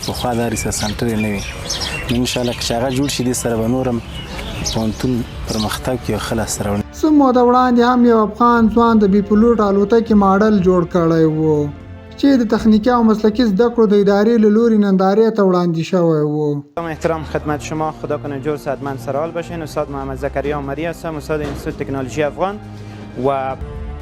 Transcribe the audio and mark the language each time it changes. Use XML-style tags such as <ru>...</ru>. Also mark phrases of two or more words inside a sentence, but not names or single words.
<ps>پخوا دا</ps> <en>research center</en> <ps>یې نه وي. نو انشاءالله که چې هغه جوړ شي دې سره به نور هم پوهنتون پرمختګ کې یو ښه لاسته راوړنه. څه موده وړاندې هم یو افغان ځوان د بي پیلوټ الوتکې ماډل جوړ کړی و چې د تخنیکی او مسلکی زده کړو د ادارې له لوري نندارې ته وړاندې شوی و.</ps> <fa>احترام خدمت شما، خدا کنه جور صحتمند سرحال باشین. استاد محمد زکریا عمری هستم، استاد انستیتوت تکنولوژی افغان و</fa>